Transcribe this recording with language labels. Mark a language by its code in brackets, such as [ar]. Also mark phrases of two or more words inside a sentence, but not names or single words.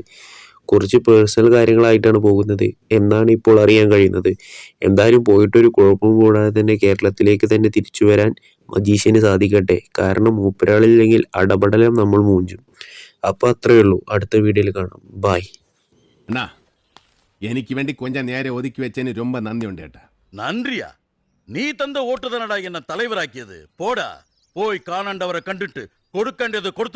[ml] കുറച്ച് പേഴ്സണൽ കാര്യങ്ങളായിട്ടാണ് പോകുന്നത് എന്നാണ് ഇപ്പോൾ അറിയാൻ കഴിയുന്നത്. എന്തായാലും പോയിട്ടൊരു കുഴപ്പവും കൂടാതെ തന്നെ കേരളത്തിലേക്ക് തന്നെ തിരിച്ചു വരാൻ മജീഷ്യന് സാധിക്കട്ടെ. കാരണം മൂപ്പരാളില്ലെങ്കിൽ അടപടലം നമ്മൾ മൂഞ്ചും. അപ്പോൾ അത്രയേ ഉള്ളൂ. അടുത്ത വീഡിയോയിൽ കാണാം. ബായ്. [ta] அண்ணா எனக்கு வேண்டி கொஞ்சம் நேரம் ஒதுக்கி வச்சேன்னு ரொம்ப நன்றி உண்டு ஏட்டா. நன்றியா? நீ தந்த ஓட்டு தானடா என்ன தலைவராக்கியது. [ml] പോടാ, പോയി കാണേണ്ടവരെ കണ്ടിട്ട് കൊടുക്കേണ്ടത് കൊടുത്ത്